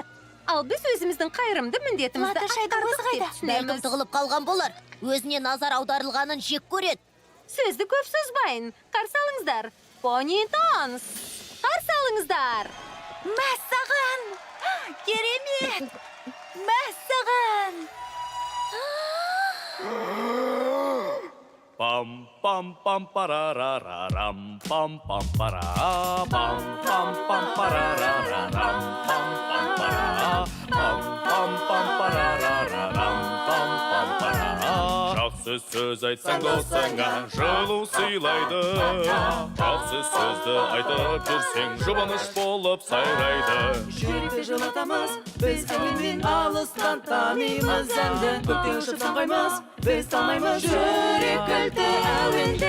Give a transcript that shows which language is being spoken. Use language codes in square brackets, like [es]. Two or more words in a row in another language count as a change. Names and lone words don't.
[kk] Ал біз өзіміздің қайырымды міндетімізді атқардық деп Бәлкім түсінеміз. тығылып қалған болар. Өзіне назар аударылғанын жек көреді. Сөзді көп созбайын. Қарсы алыңыздар. Пони Тонс. Қарсы алыңыздар. Мәссаған! Керемет! Мәссаған! Пам пам пам парарарарам пам пам пара пам пам пам парарарарам пам пам пара пам пам пам парарарарам пам пам пара. Жақсы сөз айтсаң досыңа жылу сыйлайды. Жақсы сөзді айтып жүрсең жұбаныш болып сайрайды. Жүректі жылатамыз, біз әуенмен алыстан танимыз әнді. Көктен ұшып самғаймыз, біз талмаймыз жүректі әуенде.